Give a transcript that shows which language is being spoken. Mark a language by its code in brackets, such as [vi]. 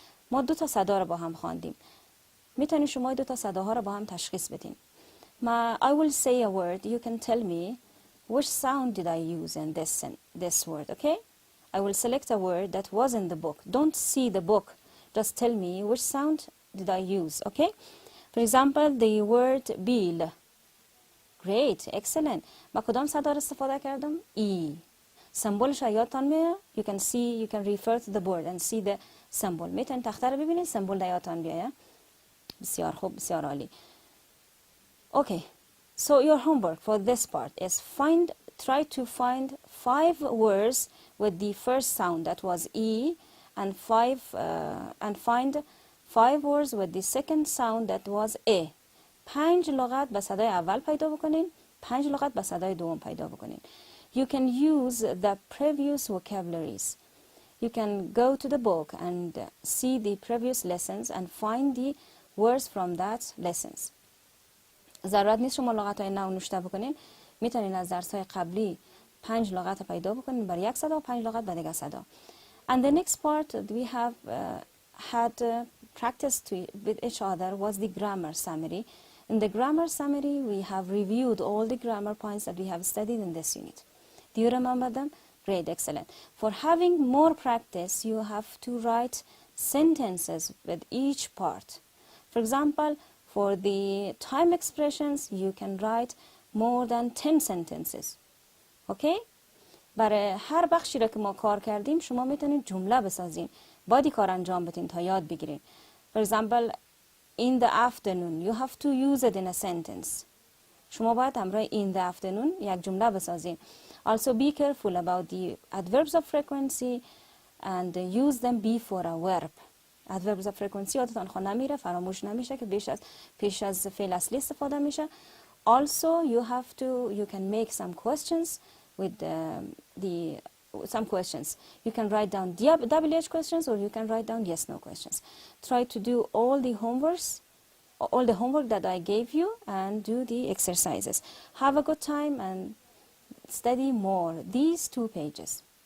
[fa] ما 2 تا صدا رو با هم خواندیم. میتونید شما 2 تا صداها رو با هم تشخیص بدین. [en] I will say a word, you can tell me which sound did I use in this word, okay? I will select a word that was in the book. Don't see the book. Just tell me which sound did I use, okay? For example, the word bill. Great, excellent. [fa] با کدام صدا استفاده کردم؟ E. سمبولش یادتان میاد؟ [en] You can refer to the board and see the symbol. [fa] میتونید تخته رو ببینید، سمبول در یادتان بیاید. بسیار خوب، بسیار عالی. Okay. [en] So your homework for this part is try to find 5 words with the first sound that was E and find 5 words with the second sound that was A. [fa] 5 لغت به صدای اول پیدا بکنین، 5 لغت به صدای دوم پیدا بکنین. [en] You can use the previous vocabularies. You can go to the book and see the previous lessons and find the words from that lessons. [fa] ضرورت نیست شما لغت‌های نو نوشته بکنین. میتونین از درس‌های قبلی 5 لغت پیدا بکنین برای یک صدا و 5 لغت برای دیگر صدا. [en] And the next part we have had practiced with each other was the grammar summary. In the grammar summary we have reviewed all the grammar points that we have studied in this unit. Do you remember them? Great, excellent. For having more practice, you have to write sentences with each part. For example, for the time expressions, you can write more than 10 sentences. Okay? [fa] برای هر بخشی را که ما کار کردیم شما میتونید جمله بسازین. باید کار انجام بدین تا یاد بگیرین. [en] For example, in the afternoon, you have to use it in a sentence. [fa] شما باید همراه [en] in the afternoon [fa] یک جمله بسازین. [en] Also be careful about the adverbs of frequency and use them before a verb. [fa] adverbs of frequency یادتان خود نمیره، فراموش نمیشه که پیش از فعل اصلی استفاده میشه. [en] Also you can make some questions with the some questions. You can write down WH questions, or you can write down yes/no questions. Try to do all the homework that I gave you, and do the exercises. Have a good time and study more these 2 pages.